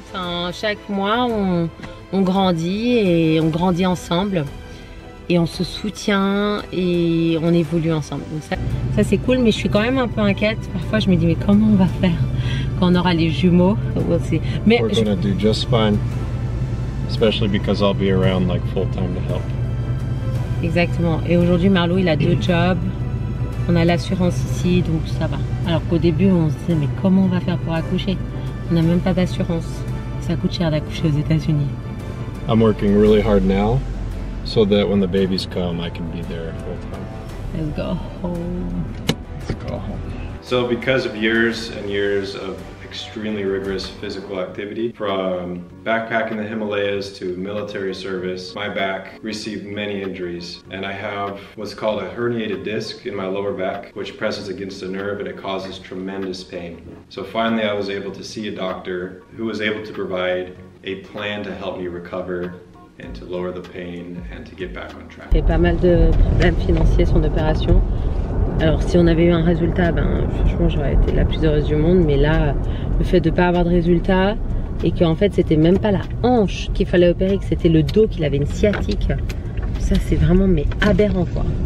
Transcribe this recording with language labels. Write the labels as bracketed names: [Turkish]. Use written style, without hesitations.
[French] Enfin, chaque mois on grandit et on grandit ensemble et on se soutient et on évolue ensemble. Donc ça c'est cool, mais je suis quand même un peu inquiète. Parfois je me dis mais comment on va faire quand on aura les jumeaux? Mais [English] We're gonna do just fine. Especially because I'll be around full time to help. [French] Exactement. Et aujourd'hui, Marlo, il a 2 jobs. On a l'assurance ici, donc ça va. Alors qu'au début, on se disait, mais comment on va faire pour accoucher? On n'a même pas d'assurance. Ça coûte cher d'accoucher aux États-Unis. [English] I'm working really hard now, so that when the babies come, I can be there full time. Let's go home. Let's go home. So because of years and years of extremely rigorous physical activity, from backpacking the Himalayas to military service, my back received many injuries, and I have what's called a herniated disc in my lower back, which presses against a nerve and it causes tremendous pain. So finally I was able to see a doctor who was able to provide a plan to help me recover and to lower the pain and to get back on track. [French] Il y a pas mal de problèmes financiers, son opération. Alors si on avait eu un résultat, franchement j'aurais été la plus heureuse du monde, mais là le fait de ne pas avoir de résultat et qu'en fait c'était même pas la hanche qu'il fallait opérer, que c'était le dos, qu'il avait une sciatique, ça c'est vraiment aberrant quoi.